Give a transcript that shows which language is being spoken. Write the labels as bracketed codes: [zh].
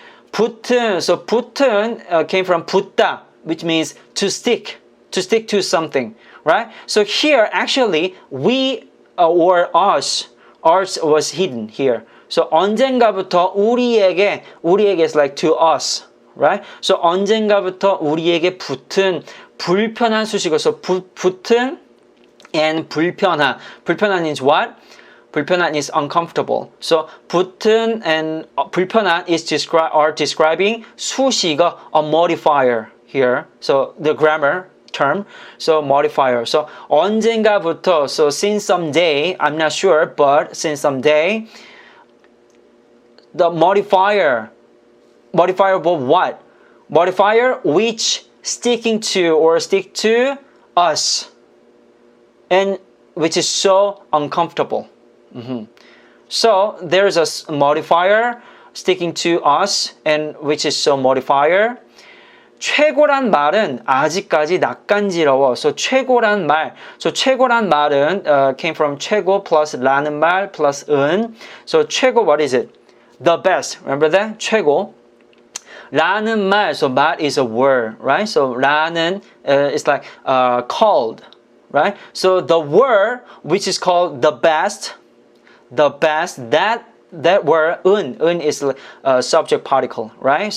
[en] 붙은, so 붙은 came from 붙다, which means to stick to something, right? So here, actually, we or us was hidden here. So [ko] 언젠가부터 우리에게 [en] is like to us. Right? [ko] So 언젠가부터 우리에게 붙은 불편한 수식어. [en] So 붙은 and 불편한. 불편한 is what? 불편한 is uncomfortable. So 붙은 and 불편한 is describing 수식어, a modifier here. So the grammar term. So modifier. So 언젠가부터. So since some day, I'm not sure, but since some day, the modifier of what? Modifier which sticking to or stick to us, and which is so uncomfortable. So there's a modifier sticking to us and which is so modifier. [ko] 최고란 말은 아직까지 낯간지러워. So 최고란 말. [en] So [ko] 최고란 말은 [en] came from 최고 plus 라는 말 plus 은. So 최고, what is it? The best. Remember that? 최고. [ko] 라는 말. [en] So 말 is a word, right? So 라는 is like called, right? So the word which is called the best, that word 은 is subject particle, right?